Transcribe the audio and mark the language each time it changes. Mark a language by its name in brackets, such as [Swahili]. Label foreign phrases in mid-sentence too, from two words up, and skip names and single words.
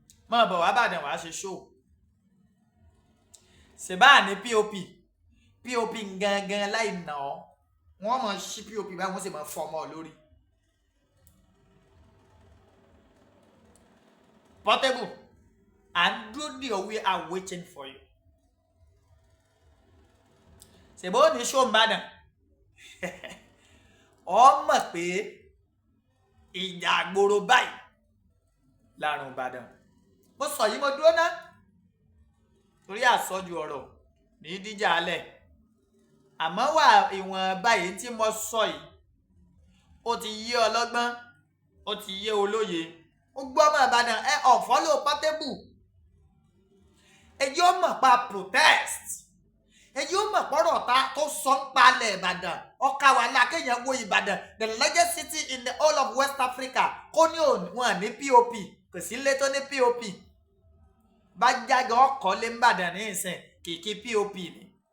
[Yoruba] Má bọ̀ wá Ìbàdàn wá ṣe show. Ṣé bá ní P O P? P O P gangan láì nà ọ́. Wọ́n máa ṣí P O P báyìí, wọ́n sì máa fọ́ ọmọ lórí. Portable, à ń dúró dè ọ́, [English] we are waiting for you. [Yoruba] Ṣé bó ní show Ìbàdàn? Ọ mọ̀ pé ìjà àgbòrò báyìí lárùn Ìbàdàn. Mo sọ yìí, mo dúró ná. Torí àsọjù ọ̀rọ̀ ní díjà alẹ̀. Àmọ́ wà ìwọ̀n báyìí tí mo sọ yìí, ó ti yé ọlọ́gbọ́n, ó ti yé olóye. Ó gbọ́ ọmọ Ìbàdàn, ẹ unfollow Portable. Ẹ jẹ́ ó mọ̀ pa protest. Ẹ jẹ́ ó mọ̀ pọ̀rọ̀ ta tó sọ ń palẹ̀ Ìbàdàn. Ó ká wa lá kéèyàn wo Ìbàdàn, [English] the largest city in the whole of West Africa. [Yoruba] Kó ní òun, wọn ní P O P, kò sí ilé tó ní P O P. Bá jáde ọkọ̀ lé ń Ìbàdàn ní ìsìn, kìkì P O P ni.